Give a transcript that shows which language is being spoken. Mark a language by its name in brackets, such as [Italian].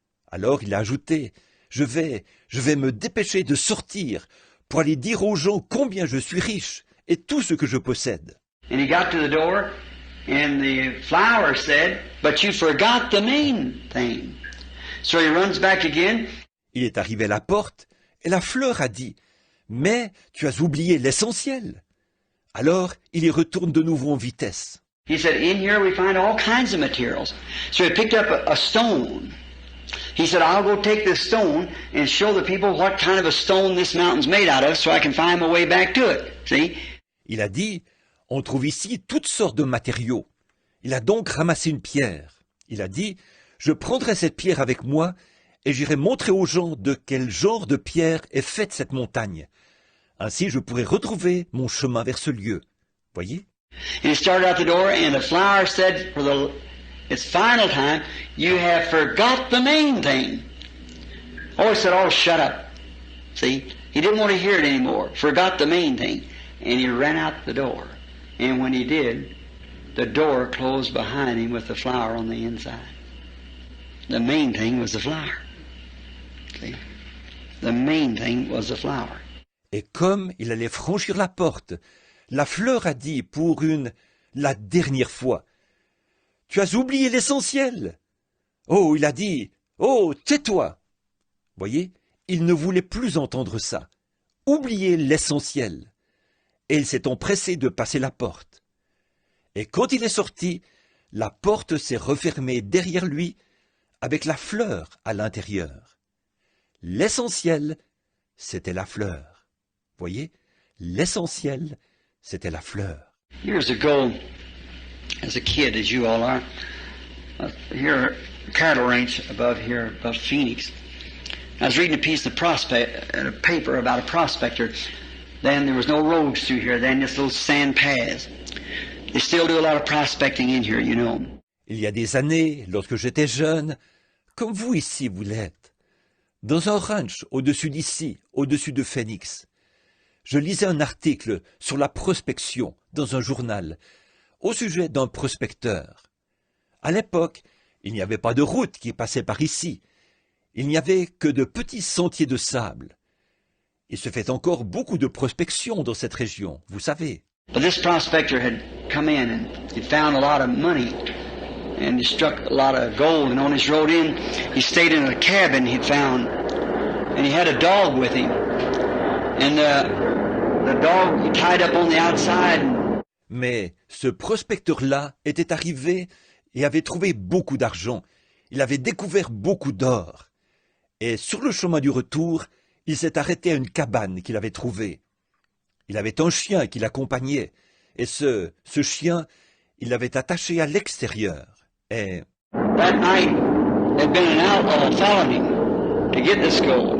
[French] Alors il a ajouté, je vais me dépêcher de sortir pour aller dire aux gens combien je suis riche et tout ce que je possède. [English] And he got to the door, and the flower said, but you forgot the main thing. So he runs back again. [French] Il est arrivé à la porte, et la fleur a dit, mais tu as oublié l'essentiel. Alors il y retourne de nouveau en vitesse. [English] He said, in here we find all kinds of materials. So he picked up a stone. He said, I'll go take this stone and show the people what kind of a stone this mountain's made out of so I can find my way back to it. See? [French] Il a dit, on trouve ici toutes sortes de matériaux. Il a donc ramassé une pierre. Il a dit, je prendrai cette pierre avec moi et j'irai montrer aux gens de quel genre de pierre est faite cette montagne. Ainsi, je pourrai retrouver mon chemin vers ce lieu. Voyez? [English] And he started out the door, and the flower said, for its final time, you have forgot the main thing. Oh, he said, oh, shut up. See? He didn't want to hear it anymore. Forgot the main thing. And he ran out the door. And when he did, the door closed behind him with the flower on the inside. The main thing was the flower. See? The main thing was the flower. [French] Et comme il allait franchir la porte, la fleur a dit pour la dernière fois, « Tu as oublié l'essentiel !» Oh, il a dit, « Oh, tais-toi !» Voyez, il ne voulait plus entendre ça. Oubliez l'essentiel. Et il s'est empressé de passer la porte. Et quand il est sorti, la porte s'est refermée derrière lui avec la fleur à l'intérieur. L'essentiel, c'était la fleur. Voyez, l'essentiel, c'était la fleur. [English] Years ago, as a kid, as you all are, here, cattle ranch above Phoenix. I was reading a piece of a paper about a prospector. Then there was no roads through here. Then just little sand paths. They still do a lot of prospecting in here, you know. [French] Il y a des années, lorsque j'étais jeune, comme vous ici vous l'êtes, dans un ranch au-dessus d'ici, au-dessus de Phoenix, je lisais un article sur la prospection dans un journal au sujet d'un prospecteur. À l'époque, il n'y avait pas de route qui passait par ici. Il n'y avait que de petits sentiers de sable. Il se fait encore beaucoup de prospection dans cette région, vous savez. [English] But this prospector had come in and he found a lot of money and he struck a lot of gold, and on his road in, he stayed in a cabin he'd found, and he had a dog with him. And the dog he tied up on the outside. [French] Mais ce prospecteur-là était arrivé et avait trouvé beaucoup d'argent. Il avait découvert beaucoup d'or. Et sur le chemin du retour, il s'est arrêté à une cabane qu'il avait trouvée. Il avait un chien qui l'accompagnait, et ce chien, il l'avait attaché à l'extérieur. Et [English] that night, there'd been an outlaw following him to get this gold.